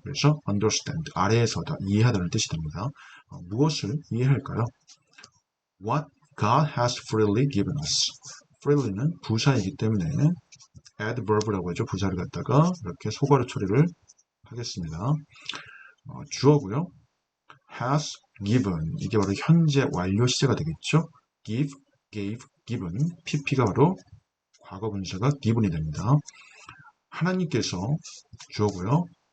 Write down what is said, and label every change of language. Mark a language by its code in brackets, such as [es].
[ko] 그래서 understand, 아래에서다, 이해하다는 뜻이 됩니다. 무엇을 이해할까요? [en] What God has freely given us. [ko] freely는 부사이기 때문에 adverb라고 하죠. 부사를 갖다가 이렇게 소괄호 처리를 하겠습니다. 주어고요. has given. 이게 바로 현재 완료 시제가 되겠죠. [en] give, gave, given. [ko] pp가 바로 과거 분사가 given이 됩니다. 하나님께서 주어고요.